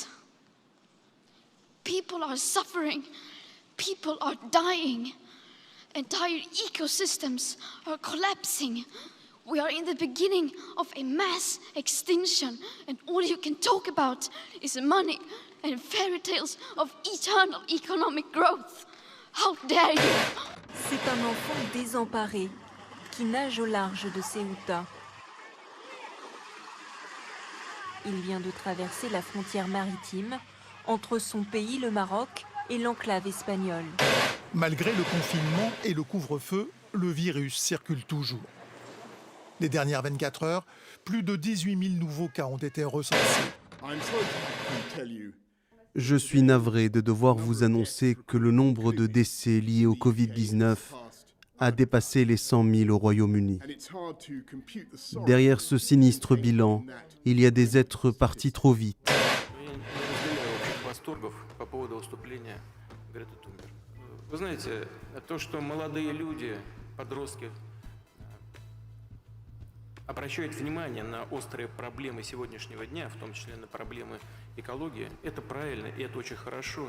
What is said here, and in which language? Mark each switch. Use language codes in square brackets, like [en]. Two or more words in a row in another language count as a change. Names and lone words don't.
[en] People are suffering, people are dying, entire ecosystems are collapsing. We are in the beginning of a mass extinction, and all you can talk about is money and fairy tales of eternal economic growth. How dare you? [fr] C'est un enfant désemparé qui nage au large de Ceuta. Il vient de traverser la frontière maritime entre son pays, le Maroc, et l'enclave espagnole. Malgré le confinement et le couvre-feu, le virus circule toujours. Les dernières 24 heures, plus de 18 000 nouveaux cas ont été recensés. Je suis navré de devoir vous annoncer que le nombre de décès liés au Covid-19 a dépassé les 100 000 au Royaume-Uni. Derrière ce sinistre bilan, il y a des êtres partis trop vite. [ru] Обращают внимание на острые проблемы сегодняшнего дня, в том числе на проблемы экологии, это правильно и это очень хорошо.